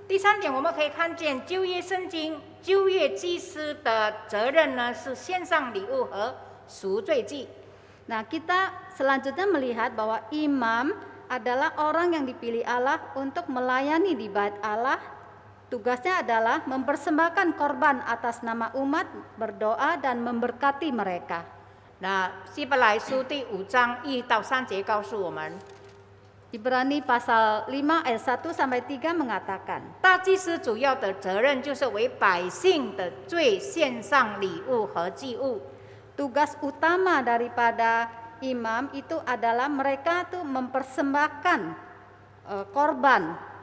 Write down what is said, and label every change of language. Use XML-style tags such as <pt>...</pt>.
<zh>第三点，我们可以看见旧约圣经旧约祭司的责任呢是献上礼物和赎罪祭。</zh> <id>Nah, kita selanjutnya melihat bahwa imam adalah orang yang dipilih Allah untuk melayani di bait Allah. Tugasnya adalah mempersembahkan korban atas nama umat, berdoa dan memberkati mereka.</id> <zh>那希伯来书第5章1到3节告诉我们，</zh> <id>Ibrani pasal 5 ayat 1 sampai 3 mengatakan,</id> <zh>大祭司主要的责任就是为百姓的罪献上礼物和祭物。</zh> <id>tugas utama daripada imam itu adalah mereka tuh mempersembahkan korban.</id>